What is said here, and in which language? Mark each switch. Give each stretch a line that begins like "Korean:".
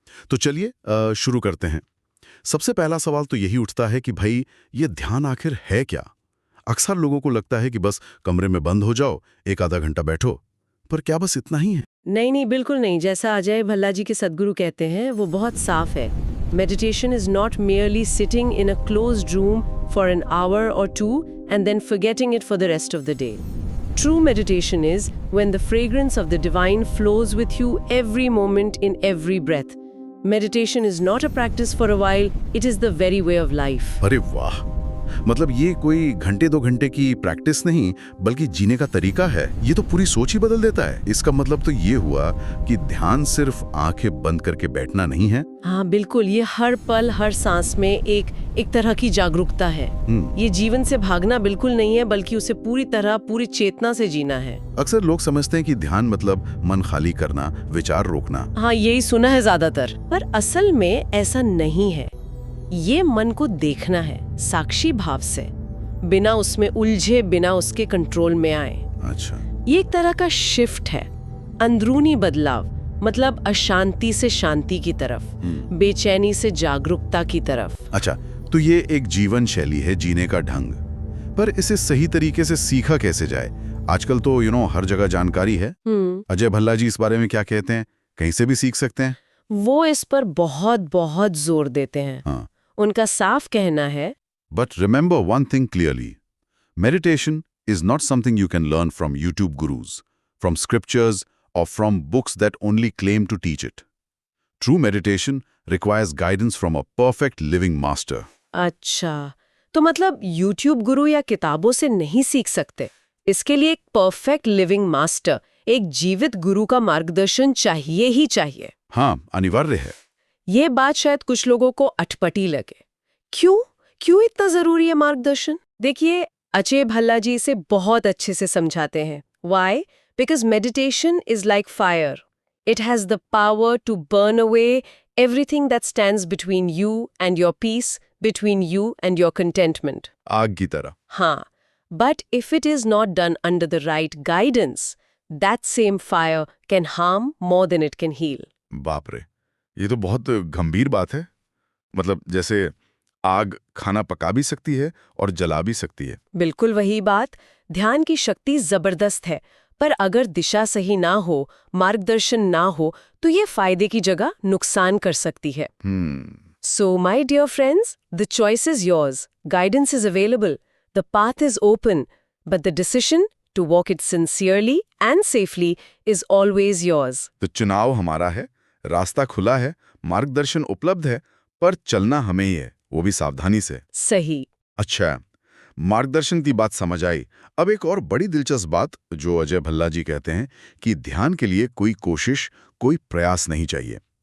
Hindi: तो चलिए शुरू करते हैं। सबसे पहला सवाल तो यही उठता है कि भाई ये ध्यान आखिर है क्या? अक्सर लोगों को लगता है कि बस कमरे में बंद हो जाओ, एक आधा घंटा बैठो, पर क्या बस इतना ही है? नहीं नहीं, बिल्कुल नहीं। जैसा अजय भल्ला जी के सद्गुरु कहते हैं वो बहुत साफ है।
English: Meditation is not merely sitting in a closed room for an hour or two and then forgetting it for the rest of the day. True meditation is when the fragrance of the divine flows with you every moment in every breath. Meditation is not a practice for a while, it is the very way of life.
Hindi: अरे वाह! मतलब ये कोई घंटे दो घंटे की practice नहीं बल्कि जीने का तरीका है। ये तो पूरी सोच ही बदल देता है। इसका मतलब तो ये हुआ कि ध्यान सिर्फ आंखें बंद करके बैठना नहीं है। हाँ बिल्कुल, ये हर पल हर सांस में एक तरह की जागरूकता है। ये जीवन से भागना बिल्कुल नहीं है, बल्कि उसे पूरी तरह पूरी चेतना से जीना है। अक्सर लोग समझते हैं कि ध्यान मतलब मन खाली करना, विचार रोकना। हाँ, यही सुना है ज्यादातर, पर असल में ऐसा नहीं है। ये मन को देखना है साक्षी भाव से, बिना उसमें उलझे, बिना उसके कंट्रोल में आए। अच्छा, ये एक तरह का शिफ्ट है, अंदरूनी बदलाव, मतलब अशांति से शांति की तरफ, बेचैनी से जागरूकता की तरफ। अच्छा, तो ये एक जीवन शैली है, जीने का ढंग। पर इसे सही तरीके से सीखा कैसे जाए? आजकल तो हर जगह जानकारी है। अजय भल्ला जी इस बारे में क्या कहते हैं? कहीं से भी सीख सकते हैं? वो इस पर बहुत बहुत जोर देते हैं। हाँ। उनका साफ कहना है,
English: But remember one thing clearly. Meditation is not something you can learn from YouTube gurus, from scriptures, or from books that only claim to teach it. True meditation requires guidance from a perfect living master.
Hindi: अच्छा, तो मतलब YouTube गुरु या किताबों से नहीं सीख सकते। इसके लिए एक परफेक्ट लिविंग मास्टर, एक जीवित गुरु का मार्गदर्शन चाहिए ही चाहिए। हाँ, अनिवार्य है। ये बात शायद कुछ लोगों को अटपटी लगे। क्यों इतना जरूरी है मार्गदर्शन? देखिए, अजय भल्ला जी इसे बहुत अच्छे से समझाते हैं।
English: Why? Because meditation is like fire. It has the power to burn away everything that stands between you and your peace, between you and your contentment.
Hindi: आग की तरह।
English: हाँ, but if it is not done under the right guidance, that same fire can harm more than it can heal.
Hindi: बाप रे, ये तो बहुत गंभीर बात है। मतलब जैसे आग खाना पका भी सकती है और जला भी सकती है। बिल्कुल वही बात। ध्यान की शक्ति जबरदस्त है, पर अगर दिशा सही ना हो, मार्गदर्शन ना हो, तो ये फायदे की जगह नुकसान कर सकती है।
English: So, my dear friends, the choice is yours. Guidance is available. The path is open. But the decision to walk it sincerely and safely is always yours.
Hindi: तो चुनाव हमारा है, रास्ता खुला है, मार्गदर्शन उपलब्ध है, पर चलना हमें ही है, वो भी सावधानी से। सही। अच्छा, मार्गदर्शन की बात समझ आई। अब एक और बड़ी दिलचस्प बात जो अजय भल्ला जी कहते हैं कि ध्यान के लिए कोई कोशिश, कोई प्रयास नहीं चाहिए।